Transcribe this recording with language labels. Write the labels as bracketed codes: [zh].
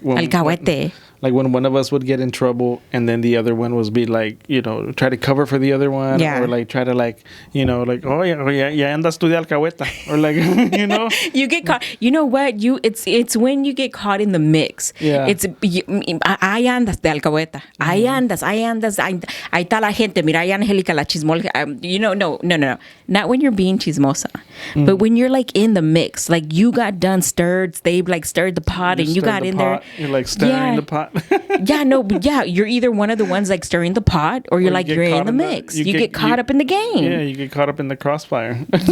[es] alcahuete. [en] Like when one of us would get in trouble and then the other one was be like, try to cover for the other one, or like try to like, like, oh yeah [es] andas tú de alcahueta, [en] or like, you get caught. You know what? It's when you get caught in the mix. Yeah. It's [es] ahí andas de alcahueta. Ahí andas. Ahí está la gente. Mira, ahí Angélica la chismosa. No. [en] Not when you're being chismosa, but when you're like in the mix, like you got done stirred. They like stirred the pot and you got in there. You're like stirring the pot. You're either one of the ones like stirring the pot or you're in the mix. You get caught up in the game. Yeah, you get caught up in the crossfire.